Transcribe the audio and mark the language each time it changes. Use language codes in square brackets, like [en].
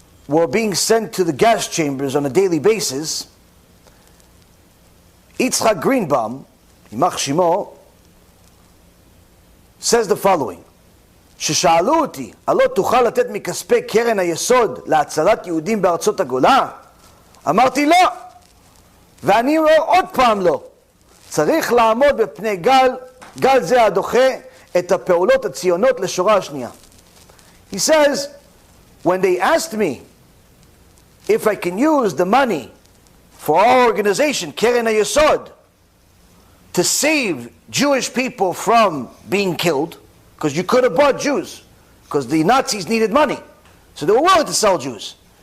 [en] were being sent to the gas chambers on a daily basis, Yitzchak Greebaum, Yimach Shimo, says the following: [he] ששאלו אותי, הלא תוכל לתת מכספי קרן היסוד להצלת יהודים בארצות הגולה? אמרתי לא, ואני אומר עוד פעם לא. צריך לעמוד בפני גל זה הדוחה את הפעולות הציונות לשורה השנייה. [en] He says, when they asked me if I can use the money for our organization, Keren HaYesod, to save Jewish people from being killed, because you could have bought Jews, because the Nazis needed money, so they were willing to sell Jews.